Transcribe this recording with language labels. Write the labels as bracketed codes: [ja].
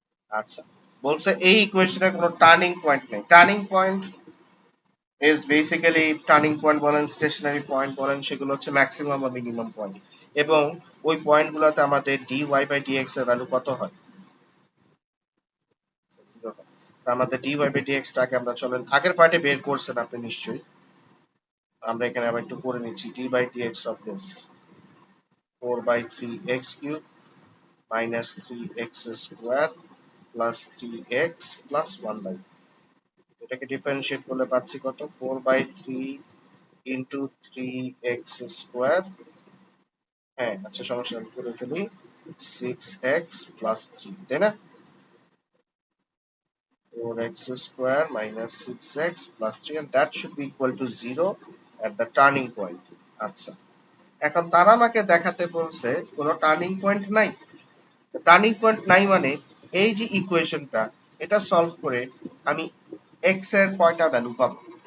[bn] আচ্ছা, বলছে এই ইকুয়েশনে কোনো টার্নিং পয়েন্ট নেই। Turning point is basically, turning point বলেন, স্টেশনারি পয়েন্ট বলেন, সেগুলো হচ্ছে ম্যাক্সিমাম বা মিনিমাম পয়েন্ট। এবং ওই পয়েন্টগুলোতে আমাদের dy/dx এর ভ্যালু কত হয়? 0 হয়। তো আমাদের dy/dx টাকে আমরা চলেন আগের পার্টে বের করছেন আপনি নিশ্চয়ই, আমরা এখানে আবার একটু করে নিচ্ছি। d/dx of this 4/3x cube minus 3x square plus 3x plus 1/3। এটাকে ডিফারেন্সিয়েট করলে পাচ্ছি কত? 4/3 ইন্টু 3x স্কোয়ার, হ্যাঁ আচ্ছা সমস্যা নেই, করে ফেলি 6x প্লাস 3, তাই না? [en] 4x square minus 6x plus 3 and that should be equal to 0 at the turning point। [bn] আচ্ছা, এখন তারা আমাকে দেখাতে বলছে কোনো টার্নিং পয়েন্ট নাই। টার্নিং পয়েন্ট নাই মানে এই যে ইকুয়েশনটা, এটা সলভ করে আমি x এর কয়টা ভ্যালু পাবো?